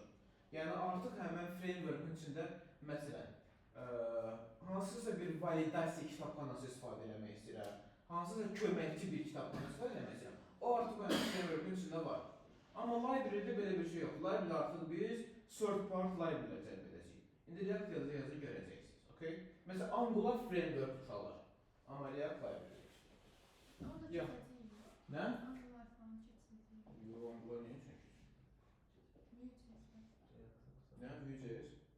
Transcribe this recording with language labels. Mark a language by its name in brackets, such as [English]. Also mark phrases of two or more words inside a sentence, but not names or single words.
[Azerbaijani] Yəni, artıq həmən framework-ün içində, məsələn, hansısa bir validasiya kitabxanası istifadə eləmək istəyirəm, hansısa köməkçi bir kitabxana istifadə eləmək istəyirəm, o artıq həmən framework-ün içində var. Amma library-də belə bir şey yox. Library artıq biz [English] third-part library- [Azerbaijani] lə cəlb edəcəyik. İndi React yazı görəcəksiniz. Okay? Məsələn, Angular framework uşaqlar. Amma React library. Yox. Nə? Angular falan keçməyəcək. Yox, Angular niyə üçün? Nə? Vue.js?